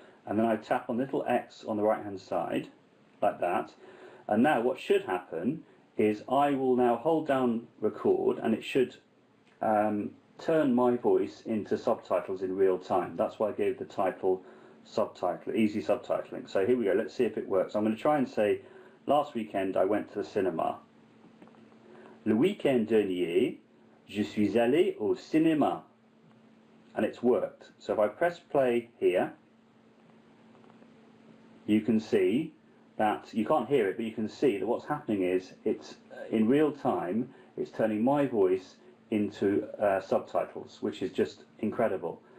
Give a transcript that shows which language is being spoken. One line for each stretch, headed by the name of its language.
English: And then I tap on the little X on the right hand side like that, and now what should happen is I will now hold down record, and it should turn my voice into subtitles in real time. That's why I gave the title subtitle, easy subtitling. So here we go, let's see if it works. I'm going to try and say, last weekend I went to the cinema.
French: Le week-end dernier, je suis allé au cinéma.
English: And it's worked. So if I press play here, you can see that, you can't hear it, but you can see that what's happening is it's in real time, it's turning my voice into subtitles, which is just incredible.